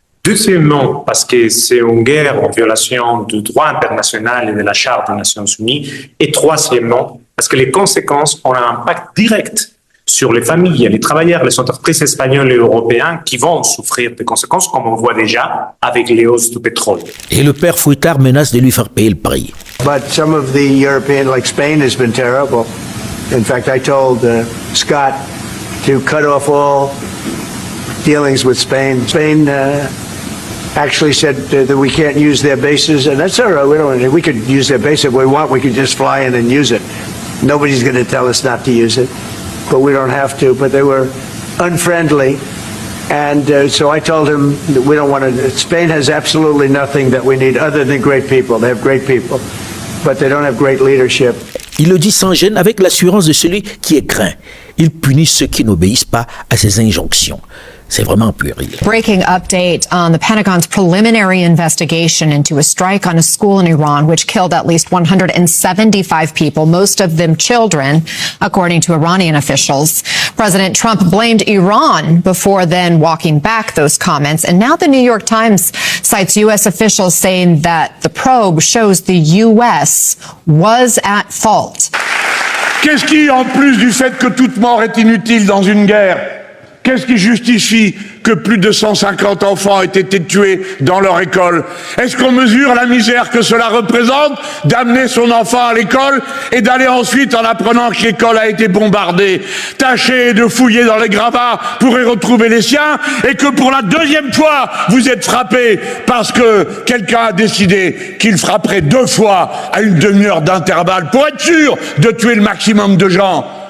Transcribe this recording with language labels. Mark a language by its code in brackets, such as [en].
[fr] Deuxièmement, parce que c'est une guerre en violation du droit international et de la Charte des Nations Unies. Et troisièmement, parce que les conséquences ont un impact direct sur les familles, les travailleurs, les entreprises espagnoles et européennes qui vont souffrir des conséquences, comme on voit déjà avec les hausses du pétrole. Et le père Fouettard menace de lui faire payer le prix. [en] But some of the European, like Spain, has been terrible. In fact, I told Scott to cut off all dealings with Spain. Spain actually said that we can't use their bases, and that's all right. We could use their base if we want. We could just fly in and use it. Nobody's going to tell us not to use it, but we don't have to. But they were unfriendly, and so I told him that we don't want to. Spain has absolutely nothing that we need other than great people. They have great people, but they don't have great leadership. [fr] Il le dit sans gêne avec l'assurance de celui qui est craint. Il punit ceux qui n'obéissent pas à ses injonctions. C'est vraiment puéril. [en] Breaking update on the Pentagon's preliminary investigation into a strike on a school in Iran, which killed at least 175 people, most of them children, according to Iranian officials. President Trump blamed Iran before then walking back those comments. And now the New York Times cites U.S. officials saying that the probe shows the U.S. was at fault. [fr] Qu'est-ce qui, en plus du fait que toute mort est inutile dans une guerre, qu'est-ce qui justifie que plus de 150 enfants aient été tués dans leur école? Est-ce qu'on mesure la misère que cela représente d'amener son enfant à l'école et d'aller ensuite, en apprenant que l'école a été bombardée, tâcher de fouiller dans les gravats pour y retrouver les siens, et que pour la deuxième fois, vous êtes frappé parce que quelqu'un a décidé qu'il frapperait 2 fois à une demi-heure d'intervalle pour être sûr de tuer le maximum de gens?